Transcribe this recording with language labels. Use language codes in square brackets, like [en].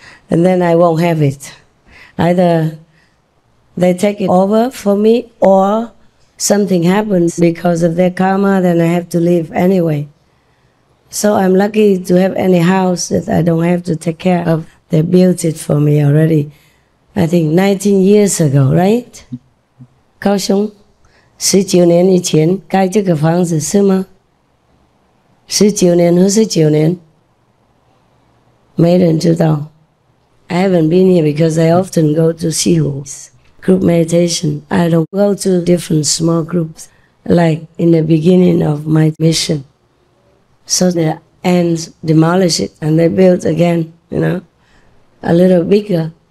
[en] And then I won't have it. Either they take it over for me, or something happens because of their karma, then I have to leave anyway. So I'm lucky to have any house that I don't have to take care of. They built it for me already, I think 19 years ago, right? [zh] 高雄19年以前盖这个房子是吗？19年和19年，没人知道。 [en] I haven't been here because I often go to Sihu's group meditation. I don't go to different small groups like in the beginning of my mission. So the ants demolish it and they build again, you know, a little bigger.